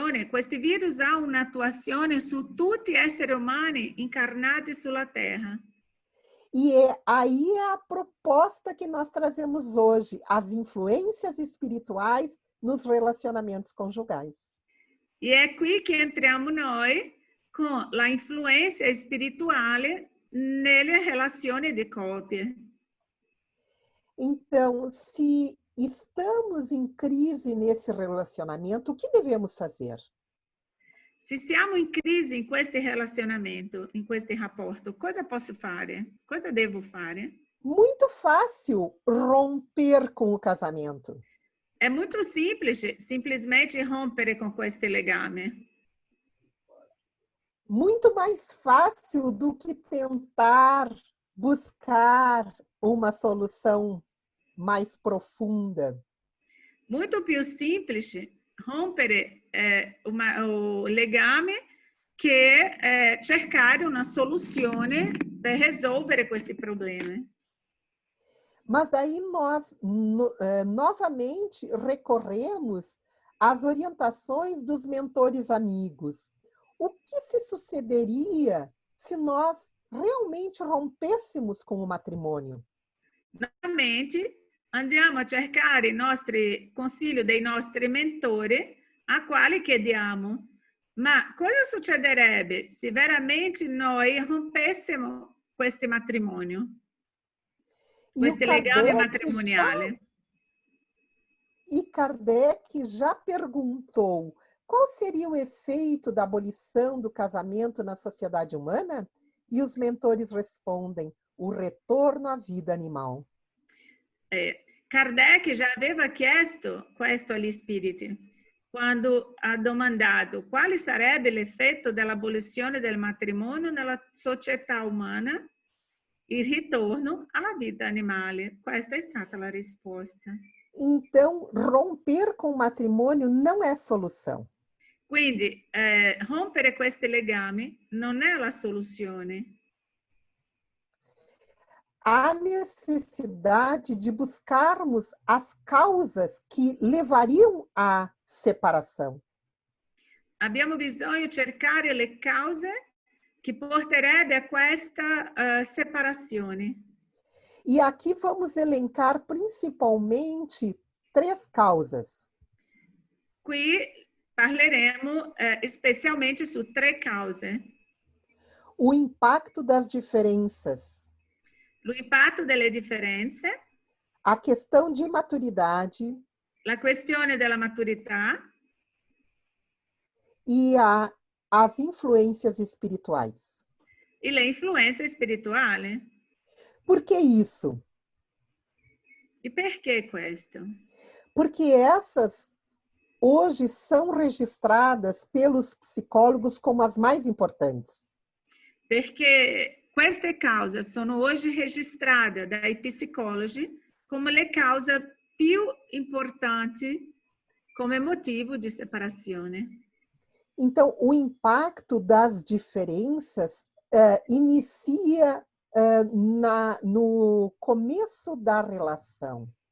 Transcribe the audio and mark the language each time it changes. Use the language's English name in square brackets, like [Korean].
[Italian] Questi virus ha un'attuazione su tutti gli esseri umani incarnati sulla Terra. [Portuguese] E aí é a proposta que nós trazemos hoje, as influências espirituais nos relacionamentos conjugais. [Italian] E è qui che entriamo noi con la influenza spirituale nelle relazioni di coppia. [Portuguese] Então, se estamos em crise nesse relacionamento, o que devemos fazer? [Italian] Se siamo in crisi in questo relazionamento, in questo rapporto, cosa posso fare? Cosa devo fare? [Portuguese] Muito fácil romper com o casamento. [Italian] È molto semplice [Portuguese] simplesmente [Italian] rompere con questo legame. [Portuguese] Muito mais fácil do que tentar buscar uma solução mais profunda. [Italian] Molto più semplice rompere o legame che cercare una soluzione per risolvere questi problemi. [Portuguese] Mas aí nós novamente recorremos às orientações dos mentores amigos. O que se sucederia se nós realmente rompêssemos com o matrimônio? [Italian] Novamente andiamo a cercare i nostri consigli dei nostri mentori a quali chiediamo: ma cosa succederebbe se veramente noi rompessimo questo matrimonio? Questo legame matrimoniale. [Portuguese] E Kardec já perguntou qual seria o efeito da abolição do casamento na sociedade humana? E os mentores respondem: o retorno à vida animal. [Italian] Kardec já aveva chiesto questo agli spiriti, quando ha domandato quale sarebbe l'effetto dell'abolizione del matrimonio nella società umana, il ritorno alla vita animale. Questa è stata la risposta. [Portuguese] Então, romper com o matrimônio não é solução. [Italian] Quindi rompere questi legami non è la soluzione. [Portuguese] Há necessidade de buscarmos as causas que levariam à separação. [Italian] Abbiamo bisogno di cercare le cause che porterebbe a questa separazione. [Portuguese] E aqui vamos elencar principalmente 3 causas. [Italian] Qui parleremo [Portuguese] especialmente [Italian] su 3 cause. [Portuguese] O impacto das diferenças. [Italian] O impatto delle differenze. [Portuguese] A questão de maturidade. [Italian] La questione della maturità. [Portuguese] E as influências espirituais. [Italian] E le influenze spirituali. [Portuguese] Por que isso? [Italian] E perché questo? [Portuguese] Porque essas hoje são registradas pelos psicólogos como as mais importantes. [Italian] Perché queste cause sono oggi registrate dai psicologi come le cause più importanti come motivo di separazione. [Portuguese] Então, o impacto das diferenças inicia no começo da relação.